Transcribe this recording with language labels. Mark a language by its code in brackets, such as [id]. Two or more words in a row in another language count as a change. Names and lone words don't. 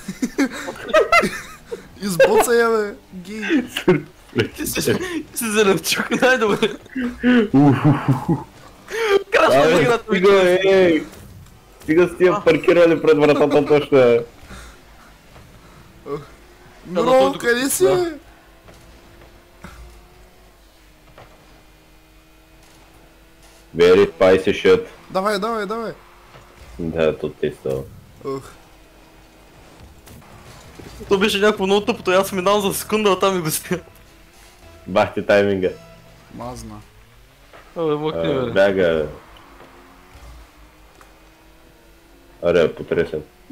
[bg] Избоца я, бе. Ги. Ти си зеленчук, най-добре. Крашна Абе, играта ми. стига, ей! Стига с тия паркирали пред вратата точно. Миро, къде си? Да. [en] Very spicy shit. [bg] Давай, давай, давай. Да, тут е става. Ух. То беше някакво много тъпото, аз минавам за секунда, а там и го сня. Бах ти тайминга. Мазна. Абе, махни, бе. Бяга, бе. Аре, потресен.